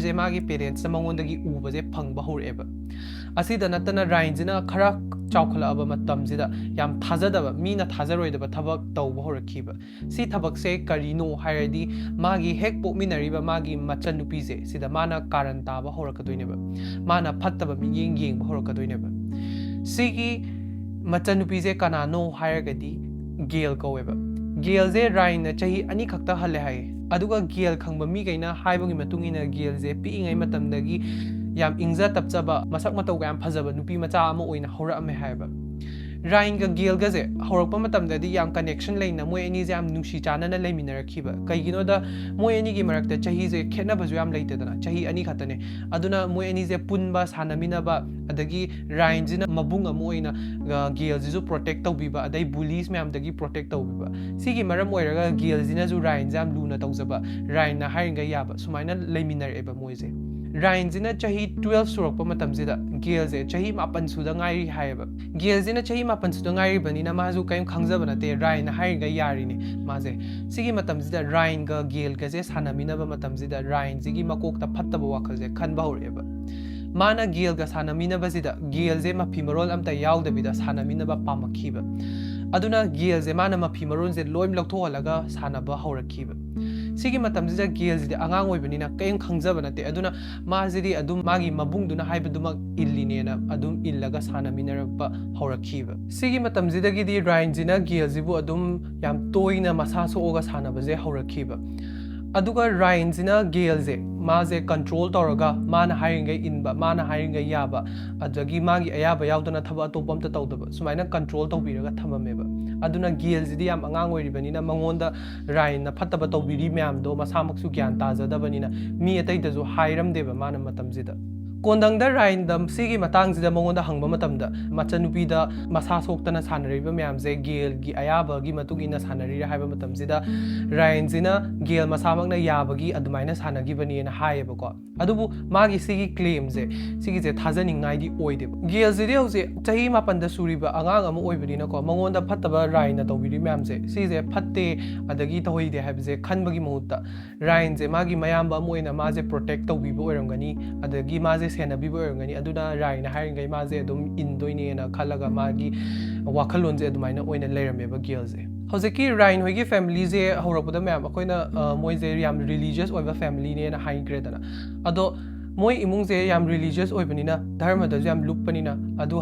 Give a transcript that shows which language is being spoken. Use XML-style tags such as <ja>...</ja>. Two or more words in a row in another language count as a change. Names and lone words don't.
<mni>je magi parents na mangondagi uba je phangba horeba asida natana Ryan jina khara chawkhalaba matam jida yam thajadaba mina thajaroidaba thabak tawba horakhiba si thabak se karino hairadi magi hek pokminariba magi Machan Nupi je sida mana karan taba horakadoineba mana phattaba miyeng yengba horakadoineba sigi Machan Nupi je kanano hairagadi Gail kaweba Gail je Ryan na chahi ani khakta halle hai aduga Gail khangba mi gaina haibagi matungina Gail je pi ngai matamdagi yam ingza tapchaba masak matau yam phajaba nupi macha ama oina horame haiba Ryan ga Gail ga je horakpa matamdadi yam connection leina moi ani je yam nungsi chana na leiminarakhiba kaigino da moi ani gi marakta chahi je khena baju yam leitedana chahi ani khatane aduna moi ani je punba sanamina ba adagi Ryan jina mabung ama oina Gail jisu protect tawbiba adai bullies mayam dagi protect tawbiba sigi maram oiraga Gail jina ju Ryan jam luna tawjaba Ryan na hairinga yaba sumaina leiminareba moi je Ryan jina chahi 12 surakpa matam jida Gail je chahi mapan suda ngairi haiba Gail jina chahi mapan suda ngairi bani na mazu kaim khangjaba na te Ryan na hairinga yari ni maje sigi matam jida Ryan ga Gail ga je sanamina ba matam jida Ryan jigi makok ta phattaba wakhal je khanba horeba mana Gail ga sanamina ba jida Gail je mafi marol amta yaudabida sanamina ba pamakhiba aduna Gail je mana mafi marol je loim lakthohalaga sanaba horakhiba sigi matam jida Gail jidi angang oibanina kaim khangjaba nate aduna ma jidi adum magi mabungduna haibaduma illinena adum illaga sanaminaraba horakhiba sigi matam jida gidi Ryan jina Gail jibu adum yam toina masa soga sanaba je horakhiba aduga Ryan jina Gail je ma je control tawraga mana hairinga inba mana hairinga yaba adagi magi ayaba yaudana thaba atopamta tawdaba sumaina control tawbiraga thamameba aduna Gail jidi yam angang oiribanina mangonda Ryan na phattaba tawbiri myamdo masamaksu gyan tajadabanina mi atai da ju hairamdeba mana matam jida Kondang da Ryan dam sigi matang jida mangonda hangba matamda Machan Nupi da masa soktana sanariba myam je Gail gi ayaba gi matungina sanarira haiba matam jida Ryan jina Gail masamakna yabagi adumaina sanagi bani na haiyeba ko adubu magi sigi claim je sigi je thajaningai di oideba Gail jidi hause chahi mapan da suriba angang ama oibani na ko mangonda phattaba Ryan na tawbiri myam je sigi je phatte adagi toide haiba je khanbagi mahutta Ryan je magi mayamba moina ma je protect tawbiba oirangani adagi ma je senabiba oirangani aduna Ryan na hairingai ma je adum indoine na khalaga magi wakhalon je adumaina oina leirameba Gail je ꯍꯧꯖꯤꯛꯀꯤ ꯔꯥꯏꯟ ꯍꯣꯏꯒꯤ ꯐꯦꯃꯤꯂꯤꯁꯦ ꯍꯧꯔꯛꯄꯗ ꯃꯌꯥꯝ ꯑꯩꯈꯣꯏꯅ ꯃꯣꯏꯁꯦ ꯌꯥꯝ ꯔꯤꯂꯤꯖꯤꯌꯁ ꯑꯣꯏꯕ ꯐꯦꯃꯤꯂꯤꯅꯦꯅ ꯍꯥꯏꯈ꯭ꯔꯦꯗꯅ ꯑꯗꯣ ꯃꯣꯏ ꯏꯃꯨꯡꯁꯦ ꯌꯥꯝ ꯔꯤꯂꯤꯖꯤꯌꯁ ꯑꯣꯏꯕꯅꯤꯅ ꯙꯔꯃꯗꯁꯨ ꯌꯥꯝ ꯂꯨꯞꯄꯅꯤना ꯑꯗꯨ</mni>